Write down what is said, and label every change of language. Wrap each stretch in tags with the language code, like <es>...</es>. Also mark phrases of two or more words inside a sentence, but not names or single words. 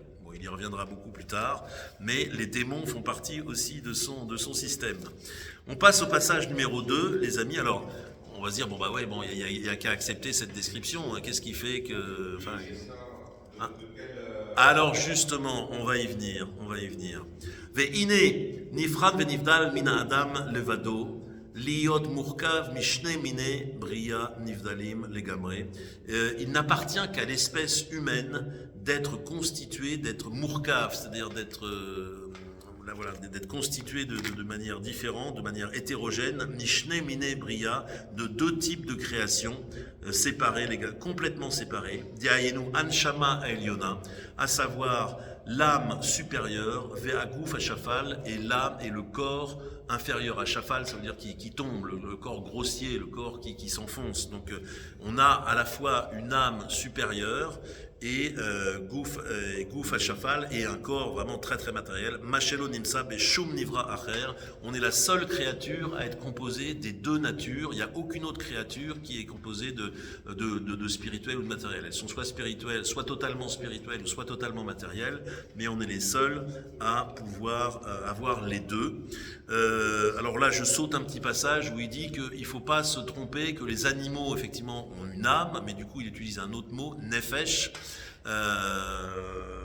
<fr>Bon, il y reviendra beaucoup plus tard, mais les démons font partie aussi de son système. On passe au passage numéro 2, les amis. Alors, on va se dire, il y a qu'à accepter cette description. Qu'est-ce qui fait que... Alors justement, on va y venir.</fr> <he>ואין נפרד ונבדל מין האדם לבדו להיות מורכב משני מיני בריאה נבדלים לגמרי.</he> <fr>Il n'appartient qu'à l'espèce humaine d'être constituée, d'être murkav, c'est-à-dire d'être constitué de manière différente, de manière hétérogène,</fr> <he>משני מיני בריאה,</he> <fr>de deux types de création séparés, complètement séparés,</fr> <he>דהיינו הנשמה העליונה,</he> <fr>à savoir l'âme supérieure,</fr> <he>והגוף השפל,</he> <fr>et l'âme et le corps inférieur à shafal, ça veut dire qui tombe, le corps grossier, le corps qui s'enfonce. Donc on a à la fois une âme supérieure et</fr> <he>גוף השפל,</he> <fr>et un corps vraiment très très matériel.</fr> <he>מה שלא נמצא בשום נברא אחר.</he> <fr>On est la seule créature à être composée des deux natures. Il n'y a aucune autre créature qui est composée de spirituel ou de matériel. Elles sont soit spirituelles, soit totalement spirituelles, ou soit totalement matérielles, mais on est les seuls à pouvoir avoir les deux. Alors là, je saute un petit passage où il dit qu'il ne faut pas se tromper, que les animaux, effectivement, ont une âme, mais du coup, il utilise un autre mot, nefesh.</fr>